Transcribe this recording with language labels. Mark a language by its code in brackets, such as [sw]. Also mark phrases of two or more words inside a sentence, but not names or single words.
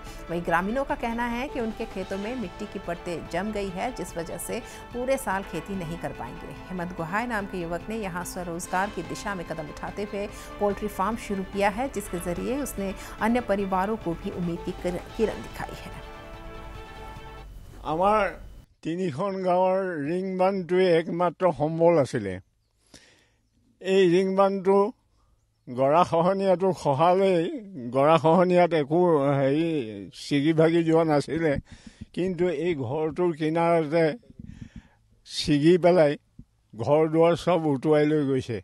[hi] वहीं ग्रामीणों का कहना है कि उनके खेतों में मिट्टी की परतें जम गई है, जिस वजह से पूरे साल खेती नहीं कर पाएंगे। हेमंत गुहाय नाम के युवक ने यहाँ स्वरोजगार की दिशा में कदम उठाते हुए [en] poultry farm [hi] शुरू किया है, जिसके जरिए उसने अन्य परिवारों को भी उम्मीद की किरण दिखाई है। [as] আমাৰ তিনিখন গাঁৱৰ ৰিং বান্ধটোৱে একমাত্ৰ সম্বল আছিলে। এই ৰিং বান্ধটো গৰাখহনীয়াটো খহালেই গৰাখহনীয়াত একো ছিগি ভাগি যোৱা নাছিলে, কিন্তু এই ঘৰটোৰ কিনাৰতে ছিগি পেলাই ঘৰ দুৱাৰ সব উটুৱাই লৈ গৈছে।